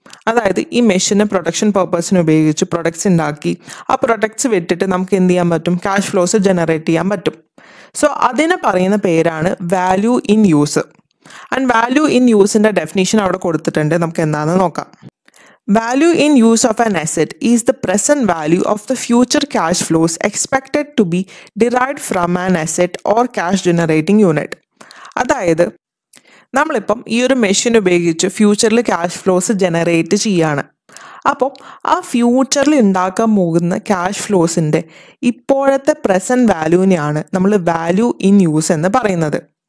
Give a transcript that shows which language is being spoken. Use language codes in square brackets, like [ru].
[ml] അതായത് ഈ മെഷീനെ പ്രൊഡക്ഷൻ പർപ്പസിന് ഉപയോഗിച്ച് പ്രൊഡക്ട്സ് ഉണ്ടാക്കി ആ പ്രൊഡക്ട്സ് വിട്ടിട്ട് നമുക്ക് എന്ത് ചെയ്യാൻ പറ്റും? ക്യാഷ് ഫ്ലോസ് ജനറേറ്റ് ചെയ്യാൻ പറ്റും. സോ അതിനെ പറയുന്ന പേരാണ് value in use. And value in യൂസിൻ്റെ definition അവിടെ കൊടുത്തിട്ടുണ്ട്, നമുക്ക് എന്താണെന്ന് നോക്കാം. [en] Value in use of an asset is the present value of the future cash flows expected to be derived from an asset or cash generating unit. [ml] അതായത് നമ്മളിപ്പം ഈ ഒരു machine ഉപയോഗിച്ച് ഫ്യൂച്ചറിൽ ക്യാഷ് ഫ്ലോസ് ജനറേറ്റ് ചെയ്യാണ്. അപ്പോൾ ആ ഫ്യൂച്ചറിൽ ഉണ്ടാക്കാൻ പോകുന്ന ക്യാഷ് ഫ്ലോസിൻ്റെ ഇപ്പോഴത്തെ പ്രസൻറ്റ് വാല്യൂവിനെയാണ് നമ്മൾ വാല്യൂ ഇൻ യൂസ് എന്ന് പറയുന്നത്.